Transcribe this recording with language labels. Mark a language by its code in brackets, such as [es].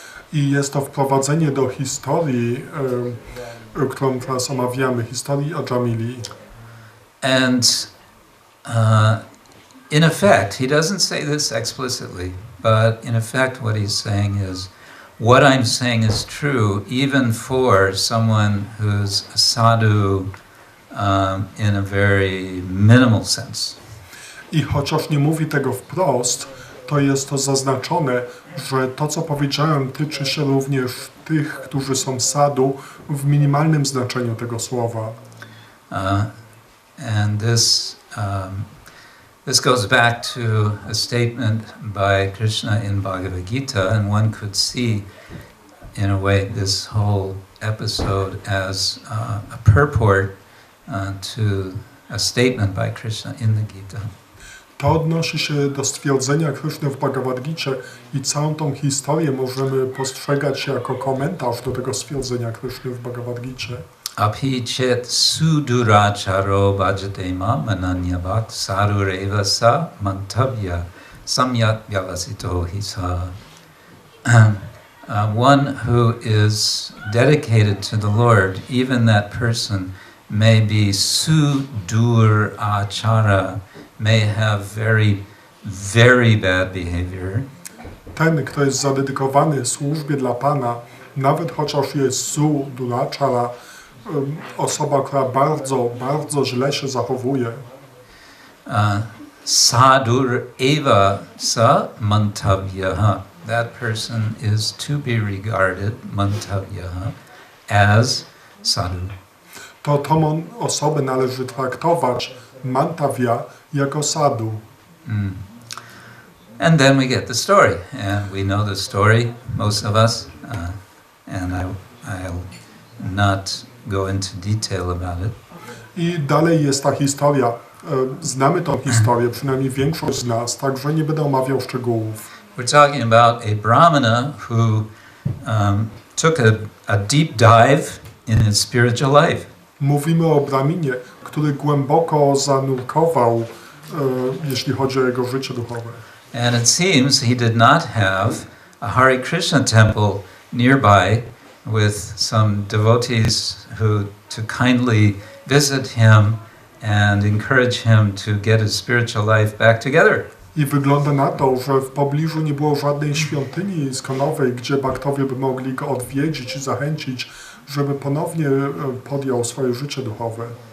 [pl] I jest to wprowadzenie do historii, którą teraz omawiamy, historii Ajamili. [en] And in effect, he doesn't say this explicitly, but in effect what he's saying is, what I'm saying is true even for someone who's a sadhu in a very minimal sense. [pl] I chociaż nie mówi tego wprost, to jest to zaznaczone, że to, co powiedziałem, tyczy się również tych, którzy są sadhu w minimalnym znaczeniu tego słowa. [en] And this goes back to a statement by Krishna in Bhagavad Gita, and one could see, in a way, this whole episode as a purport to a statement by Krishna in the Gita. [pl] To odnosi się do stwierdzenia Kryszny w Bhagavad Gicie i całą tą historię możemy postrzegać jako komentarz do tego stwierdzenia Kryszny w Bhagavad Gicie. [sa] Apichet suduracharo bhajatema mananyavat sarureva sa mantavya samyat vyavasito hisa. [en] One who is dedicated to the Lord, even that person may be sudurachara, may have very, very bad behavior. [pl] Ten, kto jest zadedykowany służbie dla Pana, nawet chociaż jest sudurachara, osoba, która bardzo, bardzo źle się zachowuje. [sa] Sadur eva sa mantavyaha. [en] That person is to be regarded, mantavyaha, as sadhu. [pl] To tą osobę należy traktować, mantavya, jako sadhu. [en] And then we get the story, and we know the story, most of us, and I'll not go into detail about it. [pl] I dalej jest ta historia. Znamy tą historię, przynajmniej większość z nas, także nie będę omawiał szczegółów. [en] We're talking about a brahmana who took a deep dive in his spiritual life. [pl] Mówimy o brahminie, który głęboko zanurkował, jeśli chodzi o jego życie duchowe. [en] And it seems he did not have a Hare Krishna temple nearby with some devotees who to kindly visit him and encourage him to get his spiritual life back together. [pl] I wygląda na to, że w pobliżu nie było żadnej świątyni iskonowej, gdzie baktowie by mogli go odwiedzić i zachęcić, żeby ponownie podjął swoje życie duchowe.